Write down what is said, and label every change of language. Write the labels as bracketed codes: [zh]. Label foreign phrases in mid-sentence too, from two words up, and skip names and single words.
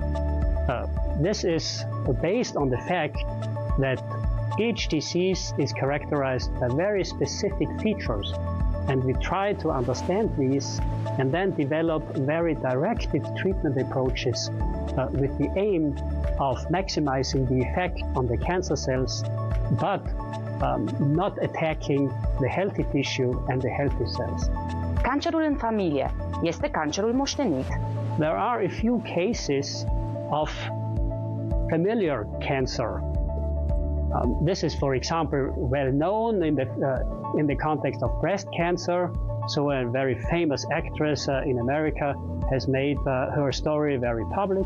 [en] This is based on the fact that each disease is characterized by very specific features, and we try to understand these and then develop very directed treatment approaches with the aim of maximizing the effect on the cancer cells, but not attacking the healthy tissue and the healthy cells. [ro] Cancerul în familie este cancerul moștenit? [en] There are a few cases of familiar cancer. This is, for example, well known in the context of breast cancer. So a very famous actress in America has made her story very public.